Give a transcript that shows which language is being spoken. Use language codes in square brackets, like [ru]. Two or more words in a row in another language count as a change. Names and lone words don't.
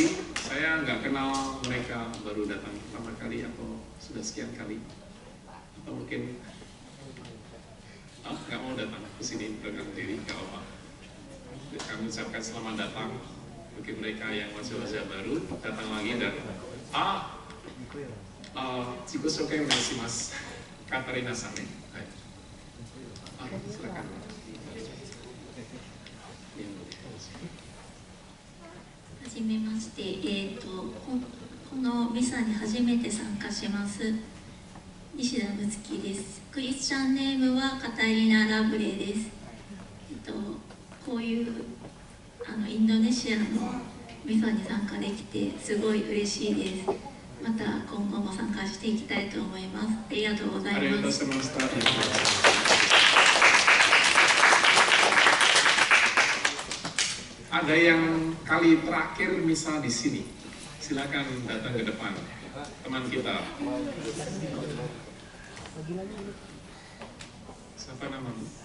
[id] Saya nggak kenal mereka, baru datang pertama kali atau sudah sekian kali, atau mungkin nggak mau datang ke sini bergabung diri, nggak apa. Kami ucapkan selamat datang bagi mereka yang masih wajah baru datang lagi dan Ciku Sokai mengasih Mas Katarina Sane. Silakan. [ja] はじめまして、このミサに初めて参加します西田睦月です。クリスチャンネームはカタリナ・ラブレです。こういうインドネシアのミサに参加できてすごい嬉しいです。また今後も参加していきたいと思います。ありがとうございます。 [id] Ada yang kali terakhir misa di sini, silakan datang ke depan, teman kita. Siapa namamu?